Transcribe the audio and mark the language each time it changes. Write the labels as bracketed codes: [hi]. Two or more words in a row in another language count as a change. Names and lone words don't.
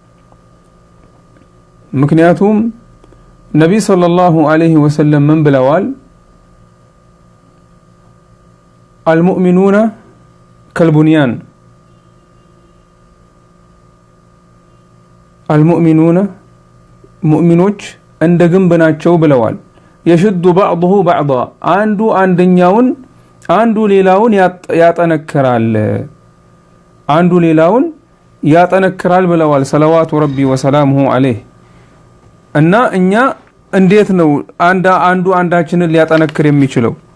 [am] ምክንያቱም ነብዩ [ar] صلى الله عليه وسلم [am] ምን ብለዋል [ar] المؤمنون كالبنيان المؤمنون [am] مؤمنوች እንደ ግንብ ናቸው ብለዋል [ar] يشد بعضه بعضا [am] አንዱ ሌላውን ያጠነክራል ብለዋል [ar] صلوات ربي وسلامه عليه [am] እና እኛ እንዴት ነው አንዱ አንዳችንን ሊያጠነክር የሚችለው